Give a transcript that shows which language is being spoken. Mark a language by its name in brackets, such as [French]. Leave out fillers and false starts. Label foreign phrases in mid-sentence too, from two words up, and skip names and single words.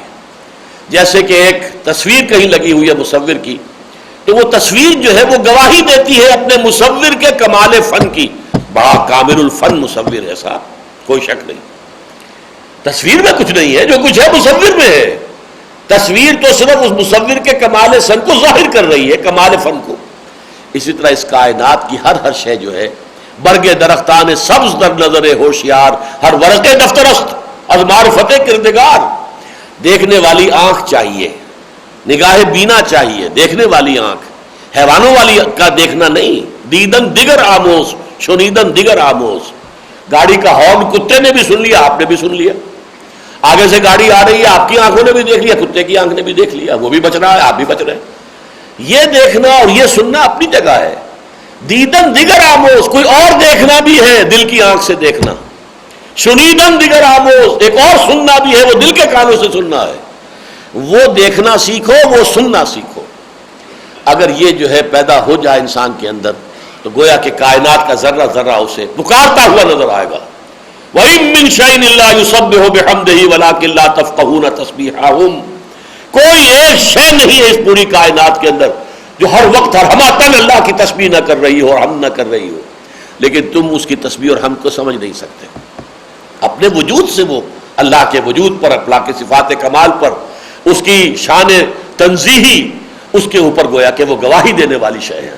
[Urdu] جیسے کہ ایک تصویر کہیں لگی ہوئی ہے مصور کی، تو وہ تصویر جو ہے وہ گواہی دیتی ہے اپنے مصور کے کمال فن کی. بڑا کامل الفن مصور ہے صاحب، کوئی شک نہیں. تصویر میں کچھ نہیں ہے، جو کچھ ہے مصور میں ہے. تصویر تو صرف اس مصور کے کمال فن کو ظاہر کر رہی ہے، کمال فن کو. اسی طرح اس کائنات کی ہر شے جو ہے، [Persian] برگ درختان سبز در نظر ہوشیار، ہر ورق دفترست از معرفت کردگار. [Urdu] دیکھنے والی آنکھ چاہیے، نگاہ بینا چاہیے، دیکھنے والی آنکھ، حیوانوں والی کا دیکھنا نہیں. [Persian] دیدن دیگر آموز شنیدن دیگر آموز. [Urdu] گاڑی کا ہارن کتے نے بھی سن لیا، آپ نے بھی سن لیا. آگے سے گاڑی آ رہی ہے، آپ کی آنکھوں نے بھی دیکھ لیا، کتے کی آنکھ نے بھی دیکھ لیا، وہ بھی بچ رہا ہے، آپ بھی بچ رہے ہیں. یہ دیکھنا اور یہ سننا اپنی جگہ ہے. [Persian] دیدن دیگر آموز، [Urdu] کوئی اور دیکھنا بھی ہے، دل کی آنکھ سے دیکھنا. [Persian] شنیدن دیگر آموز، [Urdu] ایک اور سننا بھی ہے، وہ دل کے کانوں سے سننا ہے. وہ دیکھنا سیکھو، وہ سننا سیکھو. اگر یہ جو ہے پیدا ہو جائے انسان کے اندر، تو گویا کہ کائنات کا ذرہ ذرہ اسے پکارتا ہوا نظر آئے گا. [Arabic] وَإِن مِّن شَيْءٍ إِلَّا يُسَبِّحُ بِحَمْدِهِ وَلَٰكِن لَّا تَفْقَهُونَ تَسْبِيحَهُمْ. [Urdu] کوئی ایک شے نہیں ہے اس پوری کائنات کے اندر جو ہر وقت ہر ہماتن اللہ کی تسبیح نہ کر رہی ہو اور ہم نہ کر رہی ہو، لیکن تم اس کی تسبیح اور ہم کو سمجھ نہیں سکتے. اپنے وجود سے وہ اللہ کے وجود پر، اللہ کے صفات کمال پر، اس کی شان تنزیہی، اس کے اوپر گویا کہ وہ گواہی دینے والی شے ہے.